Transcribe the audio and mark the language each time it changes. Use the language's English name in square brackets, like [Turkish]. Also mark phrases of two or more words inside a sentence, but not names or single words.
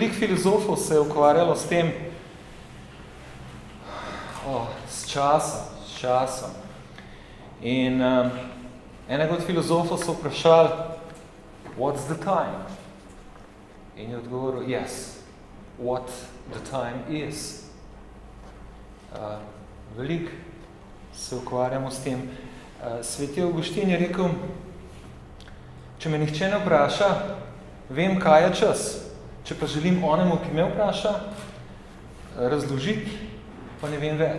[Slovenian] filozofov se je ukvarjalo s tem, s časom. In enega od filozofov so vprašali, [English] what's the time? [Slovenian] In je odgovoril, [English] yes, what the time is. [Slovenian] Veliko se ukvarjamo s tem. Sveti Avguštin je rekel, če me nihče ne vpraša, vem, kaj je čas. Če pa želim onemu, ki me vpraša, razložiti, pa ne vem več.